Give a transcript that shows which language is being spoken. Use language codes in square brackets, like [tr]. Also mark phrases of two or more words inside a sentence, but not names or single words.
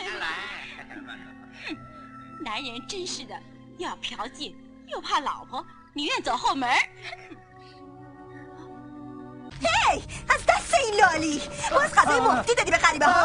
[zh] 男人真是的，又要嫖妓，又怕老婆，宁愿走后门。 [fa] هی از دست این لالی باز غذای مفتی دادی به غریبه ها.